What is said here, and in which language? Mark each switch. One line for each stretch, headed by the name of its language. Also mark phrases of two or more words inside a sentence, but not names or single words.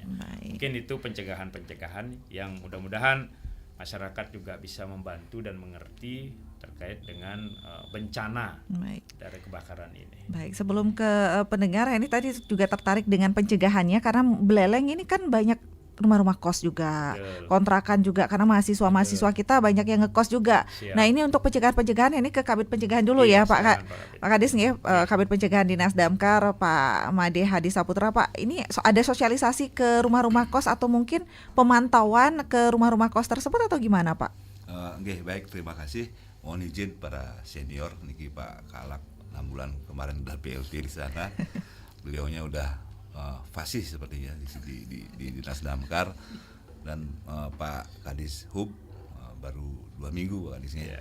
Indonesian: Mungkin itu pencegahan-pencegahan yang mudah-mudahan masyarakat juga bisa membantu dan mengerti terkait dengan bencana dari kebakaran ini. Baik, sebelum ke pendengar, ini tadi juga tertarik dengan pencegahannya, karena Buleleng ini kan banyak rumah-rumah kos juga, Betul. kontrakan juga, karena mahasiswa kita banyak yang ngekos juga. Siap. Nah ini untuk pencegahan ini ke Kabid Pencegahan dulu Iya, ya Pak silakan, Pak Kabid. Pak Kadis nih, Kabid Pencegahan Dinas Damkar Pak Made Hadi Saputra. Pak, ini ada sosialisasi ke rumah-rumah kos atau mungkin pemantauan ke rumah-rumah kos tersebut atau gimana Pak? Nggih, baik, terima kasih. Mohon izin para senior niki Pak Kalak 6 bulan kemarin udah PLT di sana. Beliaunya udah fasih sepertinya di Dinas Damkar, dan Pak Kadis Hub baru 2 minggu Pak Kadisnya.